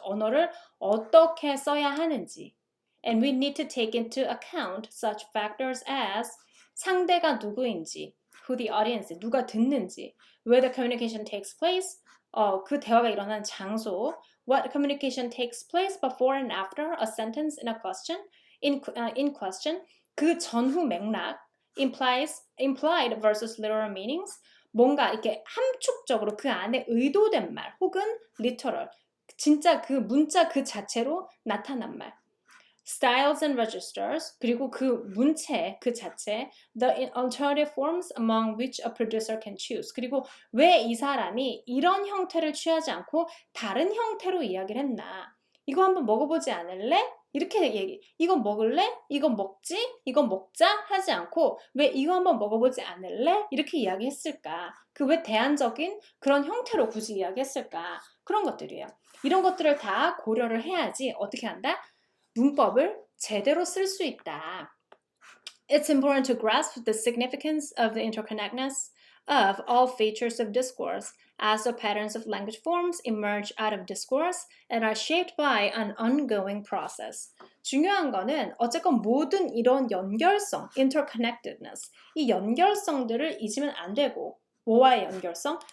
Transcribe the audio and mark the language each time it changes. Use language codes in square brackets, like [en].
[ko] 언어를 어떻게 써야 하는지. [en] And we need to take into account such factors as [ko] 상대가 누구인지, [en] who the audience, [ko] 누가 듣는지, [en] where the communication takes place, [ko] 그 대화가 일어나는 장소, [en] what communication takes place before and after a sentence in a question, in question, [ko] 그 전후 맥락, [en] implied versus literal meanings, [ko] 뭔가 이렇게 함축적으로 그 안에 의도된 말, 혹은 [en] literal, [ko] 진짜 그 문자 그 자체로 나타난 말. [en] Styles and registers, [ko] 그리고 그 문체 그 자체, [en] the alternative forms among which a producer can choose. [ko] 그리고 왜 이 사람이 이런 형태를 취하지 않고 다른 형태로 이야기를 했나? 이거 한번 먹어보지 않을래? 이렇게 이건 먹을래? 이건 먹지? 이건 먹자? 하지 않고 왜 이거 한번 먹어보지 않을래? 이렇게 이야기했을까? 그 왜 대안적인 그런 형태로 굳이 이야기했을까? 그런 것들이에요. 이런 것들을 다 고려를 해야지 어떻게 한다? 문법을 제대로 쓸 수 있다. [en] It's important to grasp the significance of the interconnectedness of all features of discourse as the patterns of language forms emerge out of discourse and are shaped by an ongoing process. [ko] 중요한 거는 어쨌건 모든 이런 연결성, interconnectedness, 이 연결성들을 잊으면 안 되고 뭐와의 연결성?